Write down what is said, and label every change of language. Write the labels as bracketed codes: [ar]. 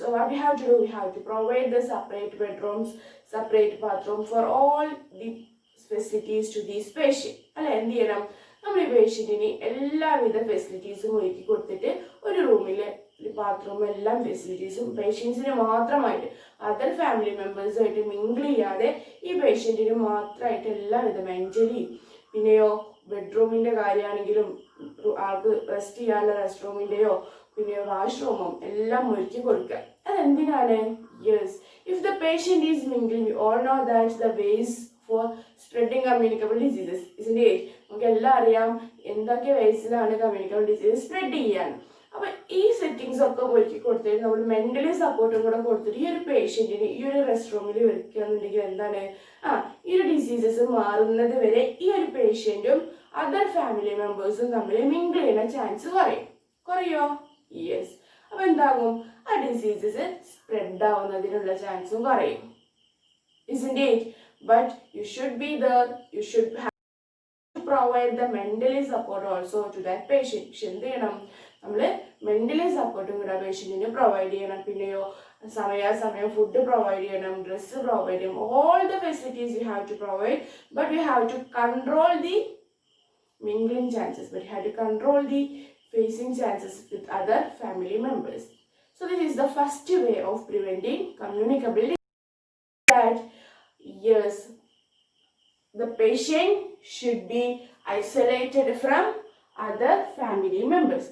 [en] So what we have to do, we have to provide the separate bedrooms, separate bathroom for all the facilities to these patient. [ml] അല്ല എന്ത് ചെയ്യണം, നമ്മൾ ഈ പേഷ്യൻറ്റിന് എല്ലാവിധ ഫെസിലിറ്റീസും ഒരുക്കി കൊടുത്തിട്ട് ഒരു റൂമിൽ ബാത്റൂം എല്ലാം ഫെസിലിറ്റീസും പേഷ്യൻസിന് മാത്രമായിട്ട് അതർ ഫാമിലി മെമ്പേഴ്സുമായിട്ട് മിങ്കിൾ ചെയ്യാതെ ഈ പേഷ്യൻറ്റിന് മാത്രമായിട്ട് എല്ലാവിധ മെൻ്റലി, പിന്നെയോ ബെഡ്റൂമിൻ്റെ കാര്യമാണെങ്കിലും ആൾക്ക് റെസ്റ്റ് ചെയ്യാനുള്ള റെസ്റ്റ് റൂമിൻ്റെയോ പിന്നെ വാഷ്റൂമും എല്ലാം ഒരുക്കി കൊടുക്കുക. അതെന്തിനാണ്? [en] yes, if the patient is mingling, we all know that's the ways for spreading communicable diseases, [ml] ഇസിൻ്റെ നമുക്ക് എല്ലാം അറിയാം എന്തൊക്കെ വേസിലാണ് കമ്മ്യൂണിക്കബിൾ ഡിസീസസ് സ്പ്രെഡ് ചെയ്യാൻ. അപ്പം ഈ സെറ്റിങ്സ് ഒക്കെ ഒരുക്കി കൊടുത്തിട്ട് നമ്മൾ മെൻ്റലി സപ്പോർട്ടും കൂടെ കൊടുത്തിട്ട് ഈ ഒരു പേഷ്യൻറ്റിന് ഈ ഒരു റെസ്റ്റ് റൂമിൽ വെക്കുകയെന്നുണ്ടെങ്കിൽ എന്താണ്, ഈ ഒരു ഡിസീസസ് മാറുന്നത് വരെ ഈ ഒരു പേഷ്യൻറ്റും അതർ ഫാമിലി മെമ്പേഴ്സും തമ്മിൽ മിങ്കിൾ ചെയ്യുന്ന ചാൻസ് കുറയോ? യെസ്. അപ്പോൾ എന്താകും? ആ ഡിസീസസ് സ്പ്രെഡ് ആവുന്നതിനുള്ള ചാൻസും കുറയും. [en] Isn't it? But you should be there. You should have to provide the mentally support also to that patient. [ml] പക്ഷെ എന്ത് ചെയ്യണം? നമ്മൾ മെന്റലി സപ്പോർട്ടും കൂടെ പേഷ്യൻറ്റിന് പ്രൊവൈഡ് ചെയ്യണം. പിന്നെയോ സമയാസമയം ഫുഡ് പ്രൊവൈഡ് ചെയ്യണം, ഡ്രസ്സ് പ്രൊവൈഡ് ചെയ്യണം. [en] All the facilities you have to provide, but you have to control the mingling chances, but you have to control the facing chances with other family members. So this is the first way of preventing communicable disease. That yes, the patient should be isolated from other family members.